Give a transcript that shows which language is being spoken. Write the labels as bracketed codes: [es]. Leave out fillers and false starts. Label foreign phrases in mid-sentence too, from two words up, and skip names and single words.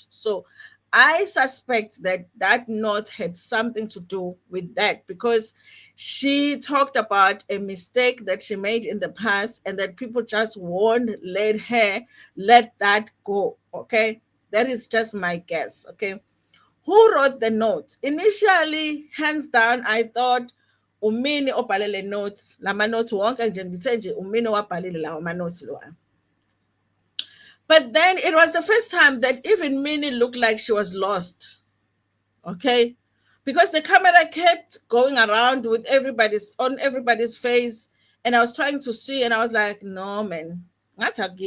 [en] So I suspect that that note had something to do with that because she talked about a mistake that she made in the past and that people just won't let that go. Okay. That is just my guess. Okay. Who wrote the note? [nd] Initially, hands down, [en] I thought [nd] umini obhalele notes lama notes wonke nje ngithe nje umini wabhalile lawo ma notes lawa. [en] But then it was the first time that even Minnie looked like she was lost. Okay? Because the camera kept going around with everybody's face and I was trying to see and I was like, no man, not again.